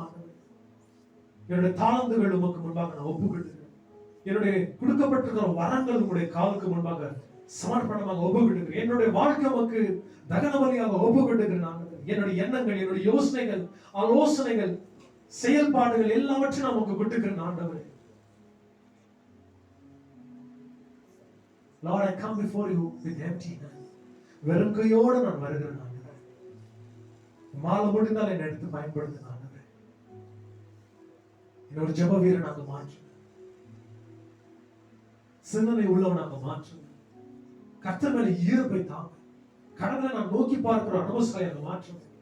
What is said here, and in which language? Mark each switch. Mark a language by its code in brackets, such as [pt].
[ta] ஆண்டவரே, என்னுடைய தாளந்துகள் உமக்கு முன்பாக நான் ஒப்புக்கொள்கிறேன். என்னுடைய கொடுக்கப்பட்டிருக்கிற வரங்கள் உங்களுடைய காலுக்கு முன்பாக சமர்ப்பணமாக ஒப்புக்கொள்கிறேன். என்னுடைய வாழ்க்கை உமக்கு தகன பலியாக ஒப்புக்கொள்கிறேன். என்னுடைய எண்ணங்கள், என்னுடைய யோசனைகள், ஆலோசனைகள், செயல்பாடுகள் எல்லாவற்றையும் நான் உமக்கு விட்டுக்கிறேன். ஆண்டவரே, [en] Lord, I come before you with empty hands. [ta] வெறும் கையோடு நான் வருகிறேன். ஆண்டவரே, மாலை முடிந்தால் என்னை எடுத்து பயன்படுத்தின. ஆண்டவரே, என்னோட ஜெப வீரனாக மாற்று, சிந்தனை உள்ளவனாக மாற்று, கர்த்தர் மேல ஈர்ப்பை தாங்க, கடவுளை நான் நோக்கி பார்க்கிற அனுபவங்களை அங்க மாற்று.